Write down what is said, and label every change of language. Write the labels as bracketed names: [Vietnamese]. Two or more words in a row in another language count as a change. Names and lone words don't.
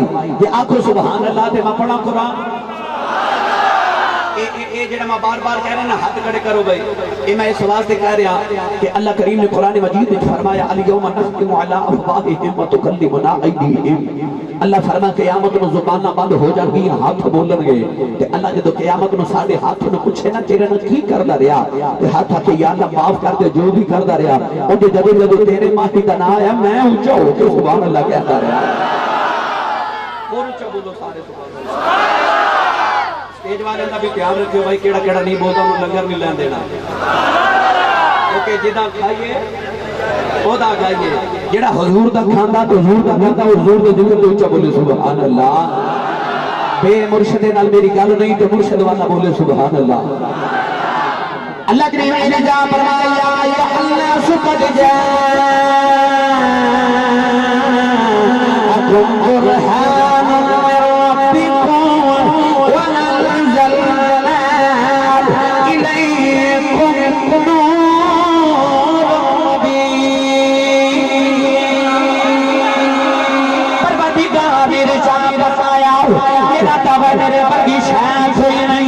[Punjabi] یہ آنکھوں [Arabic] سبحان اللہ [Punjabi] تے میں پڑھا قرآن. اے جڑا میں بار بار کہہ رہا نا ہاتھ کھڑے کرو بھائی. اے میں اس واسطے کہہ رہا کہ اللہ کریم نے قرآن مجید میں فرمایا [Arabic] الیوم نختم علی افواہہم وتکلمنا ایدیہم. [Punjabi] اللہ فرما قیامت میں زباناں بند ہو جان گی ہاتھ بولن گے. تے اللہ جدو قیامت میں سارے ہاتھ نو پوچھے نا تیرے نال کی کردا رہیا تے ہاتھ آ کے یا اللہ معاف کر دے جو بھی کردا رہیا. او جدو جدو تیرے ماہی دا نام آیا میں اونچا ہو کے [Arabic] سبحان اللہ [Punjabi] کہتا رہیا. اور اونچا بولو سارے [Arabic] سبحان اللہ. [Punjabi] سٹیج والے دا بھی خیال رکھو بھائی کیڑا کیڑا نہیں بولدا انہوں لنگر نہیں لین دینا. کیونکہ جدا کھائیے او دا کھائیے. جڑا حضور دا کھاندا تو حضور دا کھاندا حضور دے ذکر تے اونچا بولے [Arabic] سبحان اللہ. [Punjabi] بے مرشد نال میری گل نہیں تے مرشد والا بولے [Arabic] سبحان اللہ. [Punjabi] اللہ کریم نے جا فرمایا [Arabic] یا الناس قد جاءکم برہان من ربکم [Punjabi] میرا دعویٰ میرے ورگی شاید کوئی نہیں.